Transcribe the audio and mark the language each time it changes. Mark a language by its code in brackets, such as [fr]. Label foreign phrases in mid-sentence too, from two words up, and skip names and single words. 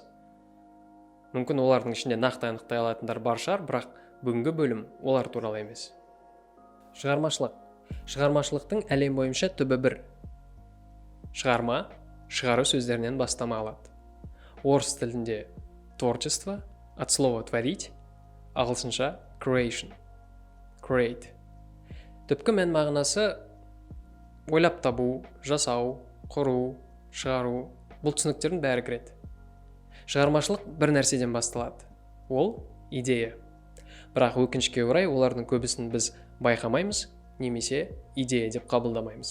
[kk] Мүмкін олардың ішінде нақты анықтай алатындар бар шығар, бірақ бүгінгі бөлім олар туралы емес. Шығармашылық. Шығармашылықтың әлем бойынша түбі бір. Шығарма, шығару сөздерінен бастама алады. Орыс тілінде [ru] творчество, от слова творить, [en] ағылшынша creation, create. [kk] Түпкі мән мағынасы ойлап табу, жасау, құру, шығару, бұл түсініктердің бәрі кіреді. Шығармашылық бір нәрседен басталады. Ол идея. Бірақ өкінішке орай олардың көбісін біз байқамаймыз, немесе идея деп қабылдамаймыз.